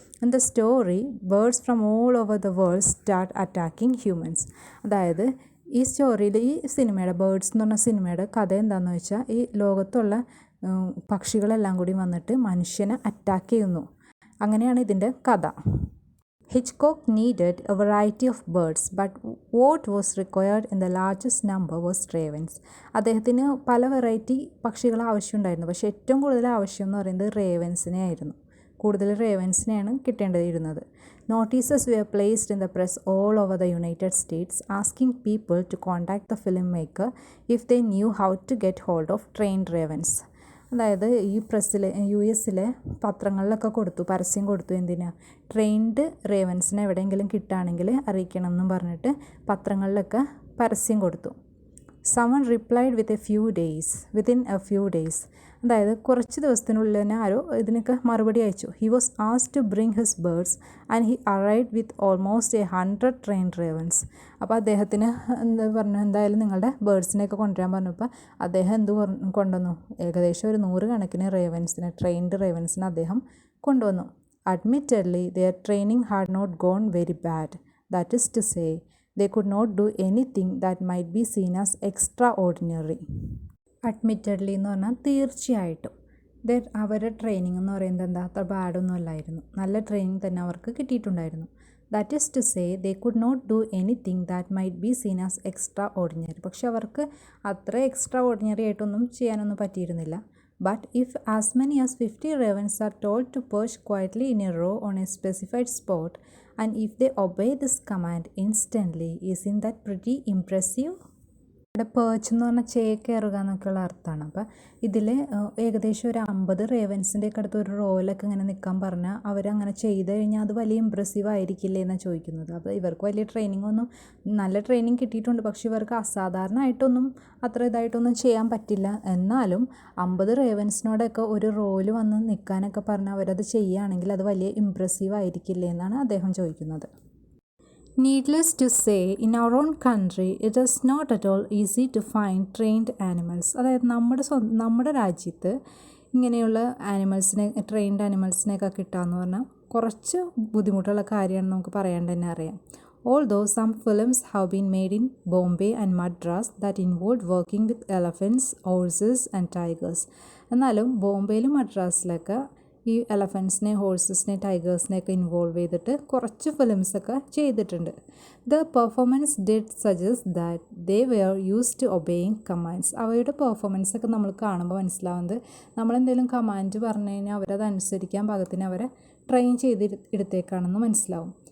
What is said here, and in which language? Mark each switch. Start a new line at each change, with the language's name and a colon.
English: In the story birds from all over the world start attacking humans.
Malayalam: അതായത് ഈ സ്റ്റോറിയിൽ, ഈ സിനിമയുടെ ബേർഡ്സ് എന്ന് പറഞ്ഞ സിനിമയുടെ കഥ എന്താണെന്ന് വെച്ചാൽ, ഈ ലോകത്തുള്ള പക്ഷികളെല്ലാം കൂടി വന്നിട്ട് മനുഷ്യനെ അറ്റാക്ക് ചെയ്യുന്നു. അങ്ങനെയാണ് ഇതിൻ്റെ കഥ.
English: Hitchcock needed a variety of birds, but what was required in the largest number was ravens.
Malayalam: അദ്ദേഹത്തിന് പല വെറൈറ്റി പക്ഷികൾ ആവശ്യമുണ്ടായിരുന്നു, പക്ഷേ ഏറ്റവും കൂടുതൽ ആവശ്യം എന്ന് പറയുന്നത് റേവൻസിനെ ആയിരുന്നു. കൂടുതൽ റേവൻസിനെയാണ് കിട്ടേണ്ടിയിരുന്നത്.
English: Notices were placed in the press all over the United States asking people to contact the filmmaker if they knew how to get hold of trained ravens.
Malayalam: അതായത് ഈ പ്രസ്സിൽ US-ലെ പത്രങ്ങളിലൊക്കെ പരസ്യം കൊടുത്തു. എന്തിനാ? ട്രെയിൻഡ് റേവൻസിനെ എവിടെയെങ്കിലും കിട്ടുകയാണെങ്കിൽ അറിയിക്കണം എന്നും പറഞ്ഞിട്ട് പത്രങ്ങളിലൊക്കെ പരസ്യം കൊടുത്തു.
English: Someone replied within a few days.
Malayalam: അതായത് കുറച്ച് ദിവസത്തിനുള്ളിൽ തന്നെ ആരോ ഇതിനൊക്കെ മറുപടി അയച്ചു.
English: He was asked to bring his birds and he arrived with almost 100 trained ravens.
Malayalam: അപ്പോൾ അദ്ദേഹത്തിന് എന്തായാലും നിങ്ങളുടെ ബേർഡ്സിനെയൊക്കെ കൊണ്ടുവരാൻ പറഞ്ഞപ്പോൾ അദ്ദേഹം കൊണ്ടുവന്നു? ഏകദേശം ഒരു 100 കണക്കിന് ട്രെയിൻഡ് റേവൻസിനെ അദ്ദേഹം കൊണ്ടുവന്നു.
English: Admittedly, their training had not gone very bad. That is to say, they could not do anything that might be seen as extraordinary.
Malayalam: അഡ്മിറ്റഡ്ലി എന്ന് പറഞ്ഞാൽ തീർച്ചയായിട്ടും അവരുടെ ട്രെയിനിങ് എന്ന് പറയുന്നത് അത്ര ബാഡൊന്നും അല്ലായിരുന്നു. നല്ല ട്രെയിനിങ് തന്നെ അവർക്ക് കിട്ടിയിട്ടുണ്ടായിരുന്നു.
English: That is to say they could not do anything that might be seen as extraordinary.
Malayalam: പക്ഷെ അവർക്ക് അത്ര എക്സ്ട്രാ ഓർഡിനറി ആയിട്ടൊന്നും ചെയ്യാനൊന്നും പറ്റിയിരുന്നില്ല.
English: But if as many as 50 ravens are told to perch quietly in a row on a specified spot, and if they obey this command instantly, isn't that pretty impressive?
Malayalam: ഇവിടെ perch എന്ന് പറഞ്ഞാൽ ചേക്കേറുക എന്നൊക്കെയുള്ള അർത്ഥമാണ്. അപ്പോൾ ഇതിൽ ഏകദേശം ഒരു 50 റേവൻസിൻ്റെ ഒക്കെ അടുത്ത് ഒരു റോയിലൊക്കെ ഇങ്ങനെ നിൽക്കാൻ പറഞ്ഞാൽ അവരങ്ങനെ ചെയ്ത് കഴിഞ്ഞാൽ അത് വലിയ ഇമ്പ്രസീവ് ആയിരിക്കില്ലേ എന്നാണ് ചോദിക്കുന്നത്. അപ്പോൾ ഇവർക്ക് വലിയ നല്ല ട്രെയിനിങ് കിട്ടിയിട്ടുണ്ട്, പക്ഷേ ഇവർക്ക് അസാധാരണമായിട്ടൊന്നും അത്ര ഇതായിട്ടൊന്നും ചെയ്യാൻ പറ്റില്ല. എന്നാലും 50 റേവൻസിനോടൊക്കെ ഒരു റോയിൽ വന്ന് നിൽക്കാനൊക്കെ പറഞ്ഞാൽ അവരത് ചെയ്യുകയാണെങ്കിൽ അത് വലിയ ഇമ്പ്രസീവ് ആയിരിക്കില്ലേ എന്നാണ് അദ്ദേഹം ചോദിക്കുന്നത്.
English: Needless to say, in our own country, it is not at all easy to find trained animals.
Malayalam: അതായത് നമ്മുടെ രാജ്യത്ത് ഇങ്ങനെയുള്ള ട്രെയിൻഡ് ആനിമൽസിനെയൊക്കെ കിട്ടുകയെന്ന് പറഞ്ഞാൽ കുറച്ച് ബുദ്ധിമുട്ടുള്ള കാര്യമാണെന്ന് നമുക്ക് പറയാണ്ട് തന്നെ അറിയാം.
English: Although some films have been made in Bombay and Madras that involved working with elephants, horses and tigers.
Malayalam: എന്നാലും ബോംബെയിലും മദ്രാസിലൊക്കെ ഈ എലഫൻസിനെ, ഹോഴ്സസിനെ, ടൈഗേഴ്സിനെയൊക്കെ ഇൻവോൾവ് ചെയ്തിട്ട് കുറച്ച് ഫിലിംസൊക്കെ ചെയ്തിട്ടുണ്ട്.
English: The performance did suggest that they were used to obeying commands.
Malayalam: അവയുടെ പെർഫോമൻസൊക്കെ നമ്മൾ കാണുമ്പോൾ മനസ്സിലാവുന്നത് നമ്മളെന്തെങ്കിലും കമാൻഡ് പറഞ്ഞു കഴിഞ്ഞാൽ അവരതനുസരിക്കാൻ പാകത്തിന് അവരെ ട്രെയിൻ എടുത്തേക്കാണെന്ന് മനസ്സിലാവും.